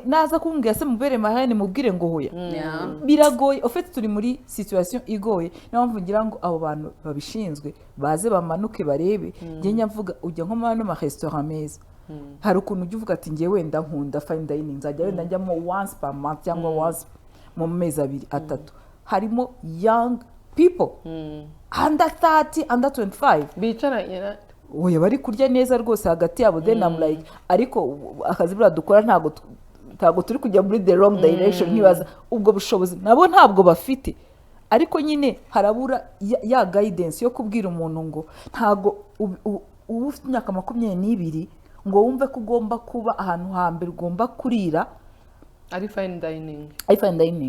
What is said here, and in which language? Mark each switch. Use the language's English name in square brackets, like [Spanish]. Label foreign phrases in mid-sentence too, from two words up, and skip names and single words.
[Kinyarwanda] naza kumbwira se mubere marraine mubwire ngo hoya biragoye ofete turi muri situation igoye niyo mpamvu ngira ngo abo bantu babishinzwe baze bamanuke barebe njye nyavuga ujya nko muri ama restaurant meza hari ukuntu ujya uvuga ati ngiye wenda nkunda [English] fine dining [Kinyarwanda] nzajya wenda njyamo [English] once per month [Kinyarwanda] cyangwa once mu mezi 2-3 harimo [English] young people under 30 under 25 [Kinyarwanda] bicaranye oya bari kurya neza rwose hagati yabo [English] then I'm like [Kinyarwanda] ariko akazi bura dukora ntago turi kujya muri [English] the wrong direction [Kinyarwanda] nkibaza ubwo bushobozi nabo ntabwo bafite ariko nyine harabura ya guidance yo kubwira umuntu ngo ntago ubu ufite imyaka 22 ngo wumve ko ugomba kuba ahantu hambere ugomba kurira [English] ari fine dining